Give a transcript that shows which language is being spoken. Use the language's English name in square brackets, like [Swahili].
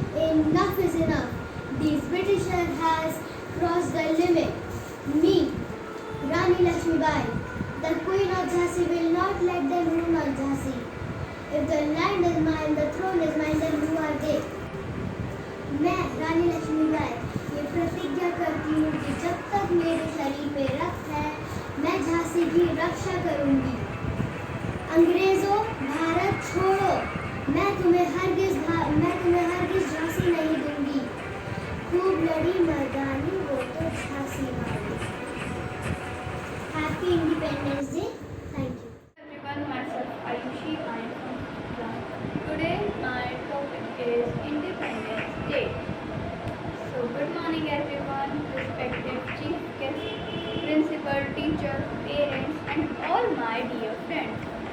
[English] Enough is enough. These Britishers has crossed the limit. Me, Rani Lakshmibai, the Queen of Jhansi, will not let them rule on Jhansi. If the land is mine, the throne is mine, then who are they? [Hindi] मैं रानी लक्ष्मीबाई ये प्रतिज्ञा करती हूँ कि जब तक मेरे शरीर पे रक्त है मैं झांसी की रक्षा करूँगी। अंग्रेजों, भारत छोड़ो, मैं तुम्हें हरगिज झांसी नहीं दूंगी। खूब लड़ी मर्दानी वो तो झांसी वाली। [English] Happy Independence Day. Thank you. Everyone, myself Ayushi, I am from class. Today my topic is Independence Day. So good morning everyone, respected chief guest, principal, teacher, parents and all my dear friends.